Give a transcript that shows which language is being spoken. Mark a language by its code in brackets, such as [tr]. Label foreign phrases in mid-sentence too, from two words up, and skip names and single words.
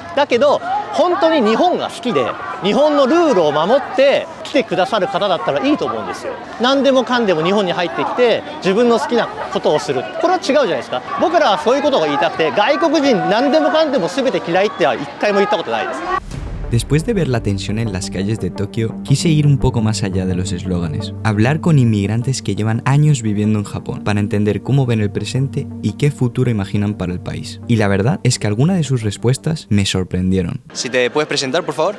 [ja] だけど本当に日本が好きで日本のルールを守って来てくださる方だったらいいと思うんですよ。何でもかんでも日本に入ってきて自分の好きなことをする、これは違うじゃないですか。僕らはそういうことが言いたくて、外国人何でもかんでも全て嫌いっては一回も言ったことないです。 [es] Después de ver la tensión en las calles de Tokio, quise ir un poco más allá de los eslóganes, hablar con inmigrantes que llevan años viviendo en Japón para entender cómo ven el presente y qué futuro imaginan para el país. Y la verdad es que algunas de sus respuestas me sorprendieron. Si te puedes presentar, por favor.